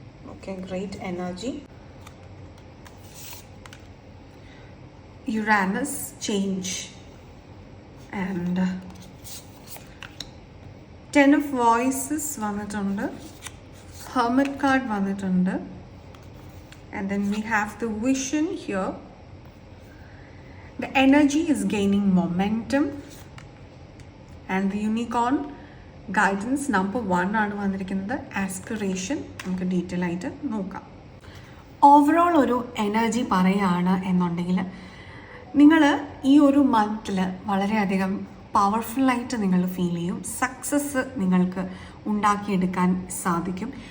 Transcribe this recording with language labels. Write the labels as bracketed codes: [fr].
[en] Okay, great energy. Uranus, change. [ml] And 10 of voices വന്നിട്ടുണ്ട്. Hermit card വന്നിട്ടുണ്ട്. [en] And then we have the vision here. The energy is gaining momentum. And the unicorn guidance number 1 [ml] ആണ് വന്നിരിക്കുന്നത്. Aspiration നമുക്ക് detail ആയിട്ട് നോക്കാം. Overall ഒരു energy പറയുകയാണ് എന്നുണ്ടെങ്കിൽ നിങ്ങൾ ഈ ഒരു മന്തിൽ വളരെയധികം പവർഫുള്ളായിട്ട് നിങ്ങൾ ഫീൽ ചെയ്യും. സക്സസ് നിങ്ങൾക്ക് ഉണ്ടാക്കിയെടുക്കാൻ സാധിക്കും.